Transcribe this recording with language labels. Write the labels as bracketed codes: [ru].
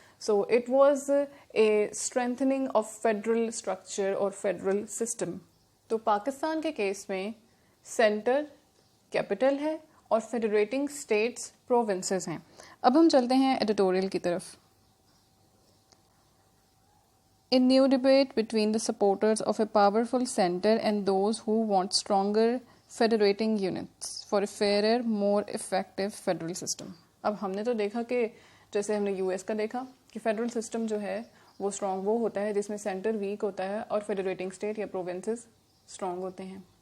[en] So it was a strengthening of federal structure اور federal system. [ur] تو پاکستان کے کیس میں سینٹر کیپٹل ہے اور فیڈریٹنگ اسٹیٹس پروونسز ہیں. اب ہم چلتے ہیں ایڈیٹوریل کی طرف. [en] A new debate between the supporters of a powerful center and those who want stronger federating units for a fairer, more effective federal system. [ur] اب ہم نے تو دیکھا کہ جیسے ہم نے یو ایس کا دیکھا کہ فیڈرل سسٹم جو ہے وہ اسٹرانگ وہ ہوتا ہے جس میں سینٹر ویک ہوتا ہے اور فیڈریٹنگ اسٹیٹ یا پروونسز اسٹرانگ ہوتے ہیں.